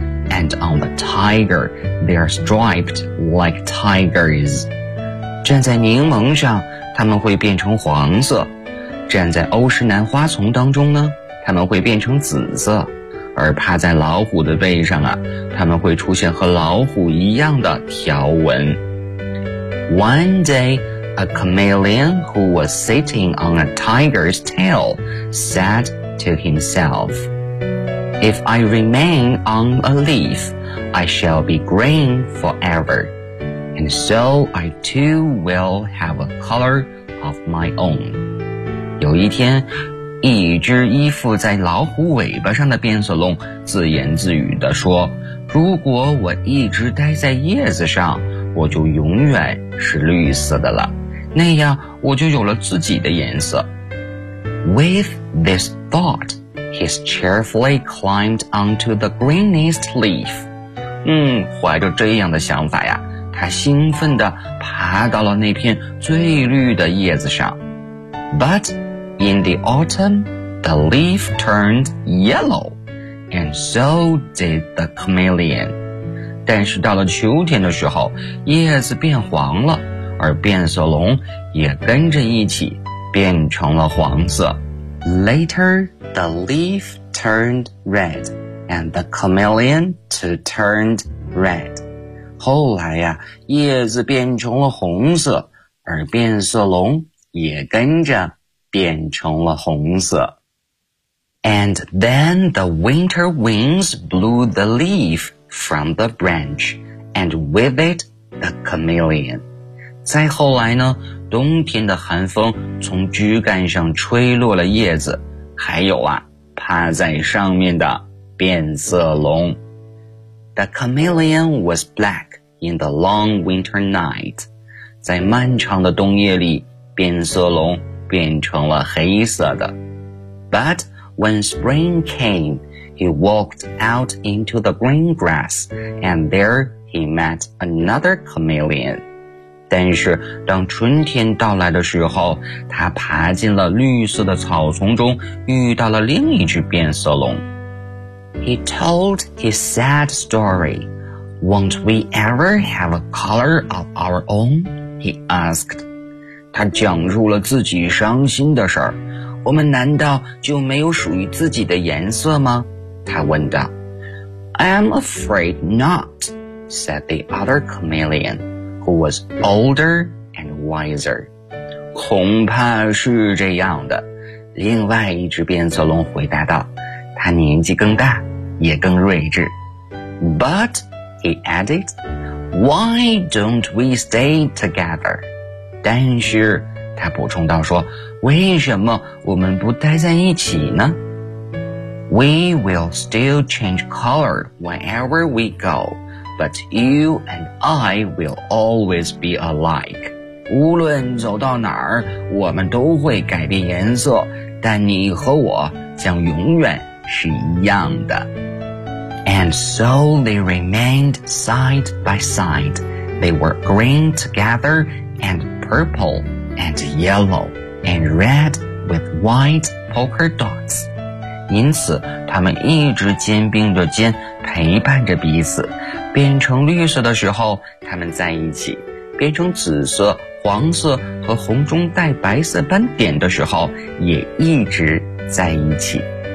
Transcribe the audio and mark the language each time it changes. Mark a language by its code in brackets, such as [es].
[en] And on the tiger, they are striped like tigers. [zh] 站在柠檬上，它们会变成黄色。站在欧石南花丛当中呢，它们会变成紫色。而趴在老虎的背上啊，它们会出现和老虎一样的条纹。 [en] One day, a chameleon who was sitting on a tiger's tail said to himself, If I remain on a leaf, I shall be green forever, and so I too will have a color of my own. [zh] 有一天一只依附在老虎尾巴上的变色龙自言自语地说，如果我一直待在叶子上，我就永远是绿色的了，那样我就有了自己的颜色。 [en] With this thought, he cheerfully climbed onto the greenest leaf. [zh] 怀着这样的想法呀，他兴奋地爬到了那片最绿的叶子上。 [en] ButIn the autumn, the leaf turned yellow, and so did the chameleon. [zh] 但是到了秋天的时候，叶子变黄了，而变色龙也跟着一起变成了黄色。 [en] Later, the leaf turned red, and the chameleon too turned red. [zh] 后来呀，叶子变成了红色，而变色龙也跟着变成了红色。 [en] And then the winter winds blew the leaf from the branch, and with it, the chameleon. [zh] 再后来呢，冬天的寒风从枝干上吹落了叶子，还有啊，趴在上面的变色龙。 [en] The chameleon was black in the long winter night. [zh] 在漫长的冬夜里，变色龙变成了黑色的。 [en] But when spring came, he walked out into the green grass, and there he met another chameleon. [zh] 但是当春天到来的时候，他爬进了绿色的草丛中，遇到了另一只变色龙。 [en] He told his sad story. Won't we ever have a color of our own? He asked. [zh] 他讲述了自己伤心的事儿。我们难道就没有属于自己的颜色吗？他问道。 [en] I'm afraid not, said the other chameleon, who was older and wiser. [zh] 恐怕是这样的，另外一只变色龙回答道，他年纪更大，也更睿智。 [en] But, he added, why don't we stay together? [zh] 但是，他补充道说，为什么我们不待在一起呢？ [en] We will still change color wherever we go, but you and I will always be alike. [zh] 无论走到哪儿，我们都会改变颜色，但你和我将永远是一样的。 [en] And so they remained side by side. They were green together and purple and yellow. And red with white polka dots. [zh] 因此他们一直肩并着肩陪伴着彼此，变成绿色的时候他们在一起，变成紫色、黄色和红中带白色斑点的时候也一直在一起。